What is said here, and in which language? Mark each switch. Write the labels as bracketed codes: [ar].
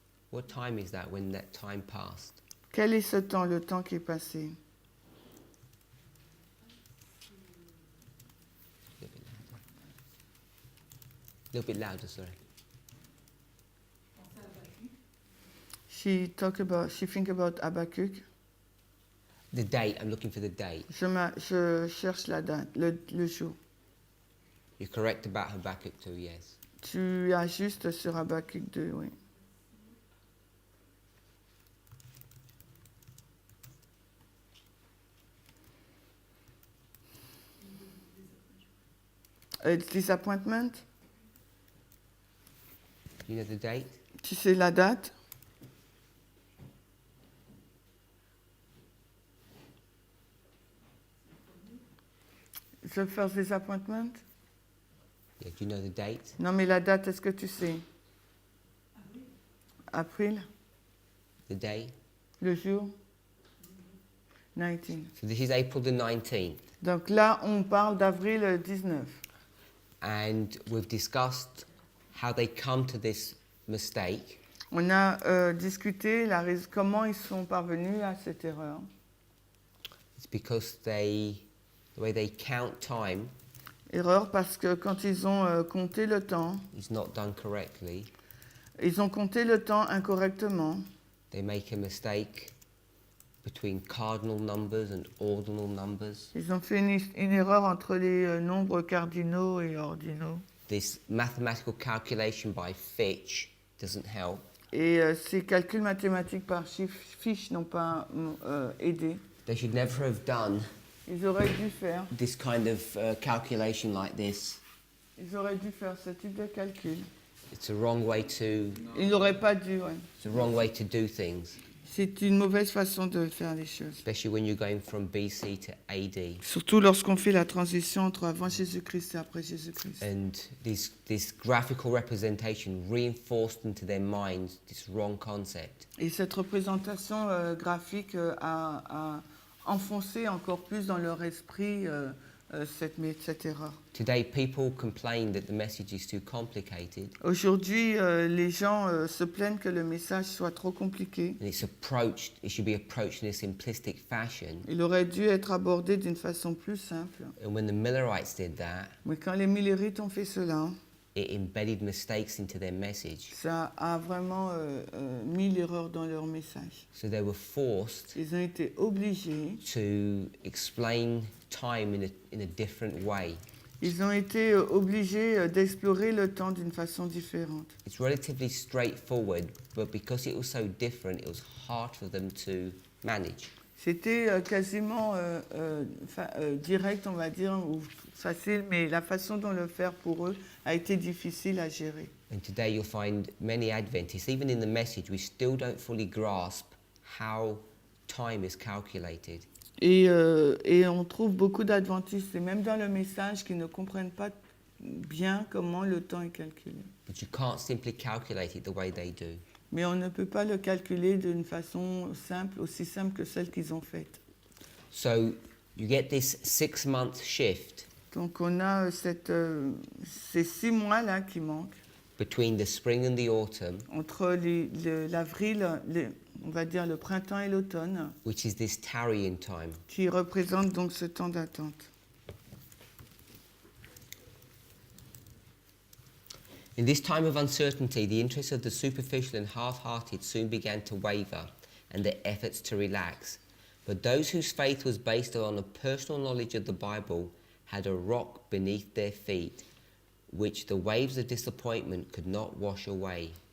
[en] what time is that when that time passed? [fr] Quel est ce temps, le temps qui est passé? [en] A little bit louder, sorry. She think about Habakkuk. The date, I'm looking for the date. [fr] Je cherche la date, le jour. [en] You're correct about Habakkuk 2, yes. [fr] Tu as juste sur Habakkuk 2, oui. [en] Disappointment, Do you know the date? [fr] tu sais la date? [en] The first disappointment? Yeah, do you know the date? [fr] Non, mais la date, est-ce que tu sais? Avril, [en] The day? [fr] le jour? 19. [en] So this is April the 19th. [fr] Donc là, on parle d'avril 19. [en] And we've discussed how they come to this mistake. [fr] On a discuté comment ils sont parvenus à cette erreur. [en] It's because the way they count time [fr] Erreur parce que quand ils ont compté le temps, [en] is not done correctly. [fr] ils ont compté le temps incorrectement. [en] They make a mistake between cardinal numbers and ordinal numbers. [fr] Ils ont fait une erreur entre les nombres cardinaux et ordinaux. [en] This mathematical calculation by Fitch doesn't help. [fr] Et ces calculs mathématiques par fiche n'ont pas aidé. [en] They should never have done [fr] Ils auraient dû faire. [en] this kind of calculation like this. [fr] Ils auraient dû faire ce type de calcul. [en] It's a wrong way to [fr] Ils n'auraient pas dû, ouais. [en] it's a wrong way to do things, [fr] C'est une mauvaise façon de faire les choses. [en] especially when you're going from BC to AD. [fr] Surtout lorsqu'on fait la transition entre avant Jésus-Christ et après Jésus-Christ. [en] And this graphical representation reinforced into their minds this wrong concept. [fr] Et cette représentation graphique a enfoncé encore plus dans leur esprit cette erreur. [en] Today, people complain that the message is too complicated [fr] Aujourd'hui, les gens se plaignent que le message soit trop compliqué. [en] and it should be approached in a simplistic fashion. [fr] Il aurait dû être abordé d'une façon plus simple. [en] And when the Millerites did that, [fr] Mais quand les Millerites ont fait cela, [en] it embedded mistakes into their message. [fr] ça a vraiment mis l'erreur dans leur message. [en] So they were forced [fr] Ils ont été obligés, [en] to explain time in a different way. [fr] ils ont été obligés d'explorer le temps d'une façon différente. [en] It's relatively straightforward, but because it was so different, it was hard for them to manage. [fr] C'était quasiment direct, on va dire, ou facile, mais la façon dont le faire pour eux a été difficile à gérer. [en] And today you'll find many Adventists, even in the message, we still don't fully grasp how time is calculated. [fr] Et on trouve beaucoup d'adventistes, et même dans le message, qui ne comprennent pas bien comment le temps est calculé. [en] But you can't simply calculate it the way they do. [fr] Mais on ne peut pas le calculer d'une façon simple, aussi simple que celle qu'ils ont faite. [en] So you get this 6-month shift [fr] Donc on a ces 6 mois-là qui manquent [en] between the spring and the autumn, [fr] entre l'avril, on va dire le printemps et l'automne, [en] which is this tarrying time. [fr] qui représentent donc ce temps d'attente. [en] In this time of uncertainty, the interests of the superficial and half-hearted soon began to waver and their efforts to relax. But those whose faith was based on a personal knowledge of the Bible had a rock beneath their feet, which the waves of disappointment could not wash away.